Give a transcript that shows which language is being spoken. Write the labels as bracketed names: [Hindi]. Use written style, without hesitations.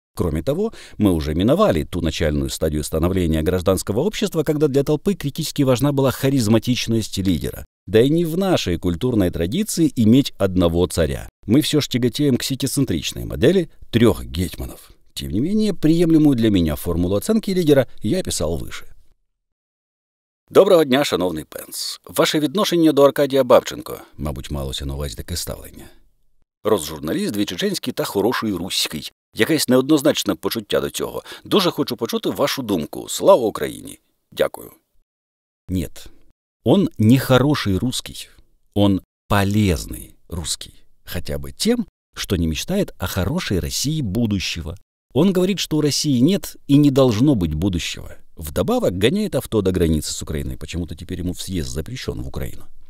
[Russian] Кроме того, мы уже миновали ту начальную стадию становления гражданского общества, когда для толпы критически важна была харизматичность лидера. Да и не в нашей культурной традиции иметь одного царя. Мы все ж тяготеем к ситицентричной модели 3 гетьманов. Тем не менее, приемлемую для меня формулу оценки [Ukrainian] лідера я писав вище. Доброго дня, шановний Пенс. Ваше відношення до Аркадія Бабченко, мабуть, малося на увазі таке ставлення. Розжурналіст двічеченський та хороший руський. Якесь неоднозначне почуття до цього. Дуже хочу почути вашу думку. Слава Україні. Дякую. [Russian] Нет, он не хороший русский. Он полезный русский. Хотя бы тем, что не мечтает о хорошей России будущего. Он говорит, что у России нет и не должно быть будущего. Вдобавок гоняет авто до границы с Украиной. Почему-то теперь ему въезд запрещен в Украину.